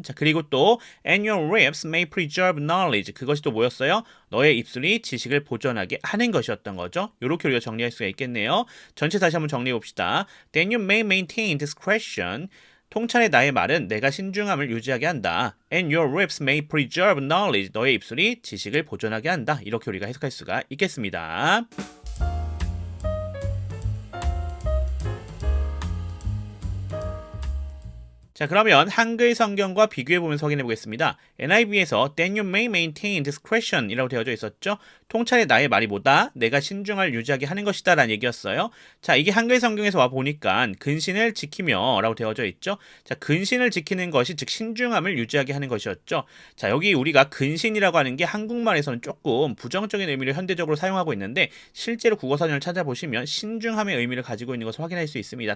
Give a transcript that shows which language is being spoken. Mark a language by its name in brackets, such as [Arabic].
[Korean] 자, 그리고 또 [English] and your lips may preserve knowledge [Korean] 그것이 또 뭐였어요? 너의 입술이 지식을 보존하게 하는 것이었던 거죠. 이렇게 우리가 정리할 수가 있겠네요. 전체 다시 한번 정리해 봅시다. [English] Then you may maintain discretion [Korean] 통찰의 나의 말은 내가 신중함을 유지하게 한다. [English] And your lips may preserve knowledge. [Korean] 너의 입술이 지식을 보존하게 한다. 이렇게 우리가 해석할 수가 있겠습니다. 자, 그러면 한글 성경과 비교해보면서 확인해 보겠습니다. [English] NIV에서 Then you may maintain discretion [Korean] 이라고 되어져 있었죠. 통찰의 나의 말이 뭐다? 내가 신중을 유지하게 하는 것이다 라는 얘기였어요. 자, 이게 한글 성경에서 와보니까 근신을 지키며 라고 되어져 있죠. 자, 근신을 지키는 것이 즉 신중함을 유지하게 하는 것이었죠. 자, 여기 우리가 근신이라고 하는 게 한국말에서는 조금 부정적인 의미를 현대적으로 사용하고 있는데 실제로 국어사전을 찾아보시면 신중함의 의미를 가지고 있는 것을 확인할 수 있습니다.